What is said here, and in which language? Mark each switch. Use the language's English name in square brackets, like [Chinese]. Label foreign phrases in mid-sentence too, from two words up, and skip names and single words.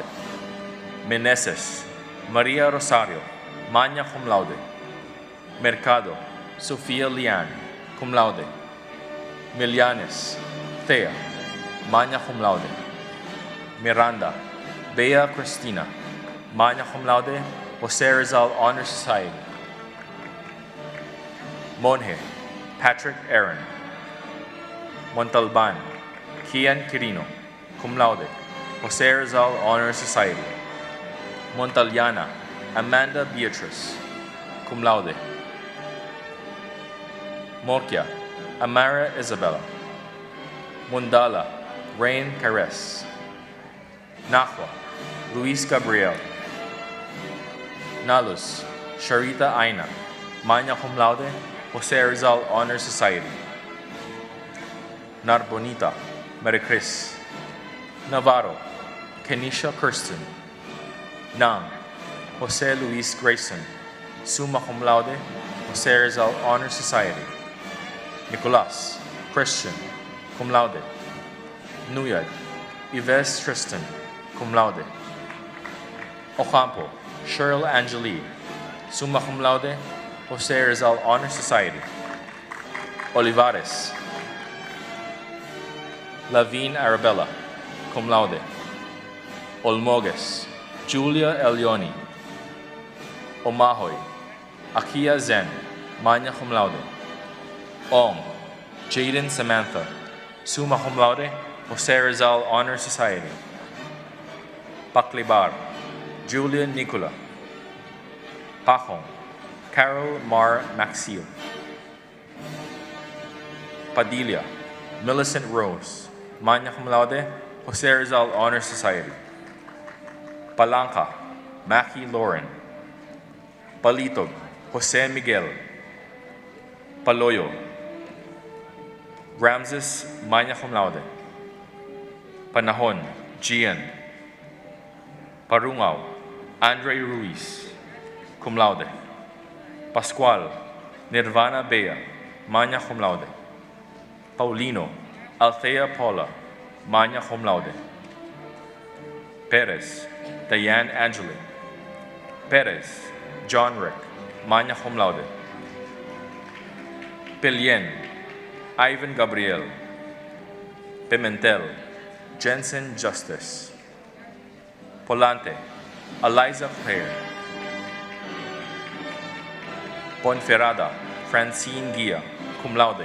[English] Meneses Maria Rosario, magna cum laude. Mercado Sofia Lian, cum laude. Milianes Thea, magna cum laude. Miranda Bea Cristina, magna cum laude, Jose Rizal Honor Society. Monje Patrick Aaron. Montalban Kian Quirino, cum laude, Jose Rizal Honor Society. Montaliana Amanda Beatrice, cum laude. Morquia Amara Isabella. Mundala Rain Cares. Nahua Luis Gabriel. Nalus Sharita Aina, magna cum laude, Jose Rizal Honor Society. Narbonita Maricris. Navarro Kenisha Kirsten. Nang Jose Luis Grayson, summa cum laude, Jose Rizal Honor Society. Nicolas Christian, cum laude. Nuyad Yves Tristan, cum laude. Ocampo Cheryl Angeli, summa cum laude, Jose Rizal Honor Society. Olivares Lavine Arabella, cum laude. Olmoges Julia Elioni. Omahoy Akia Zen, magna cum laude. Ong Jaden Samantha, summa cum laude, Jose Rizal Honor Society. Paclibar Julian Nicola. Pahong Carol Mar Maxil. Padilla Millicent Rose, magna cum laude, Jose Rizal Honor Society. Palanca Mackie Lauren. Palitog Jose Miguel. Paloyo Ramses, magna cum laude. Panahon Gian. Parungaw Andre Ruiz, cum laude. Pascual Nirvana Bea, magna cum laude. Paulino Althea Paula, magna cum laude. Perez Diane Angeli. Perez John Rick, magna cum laude. Pilien Ivan Gabriel. Pimentel Jensen Justice. Polante Eliza Claire. Ponferrada Francine Guia, cum laude.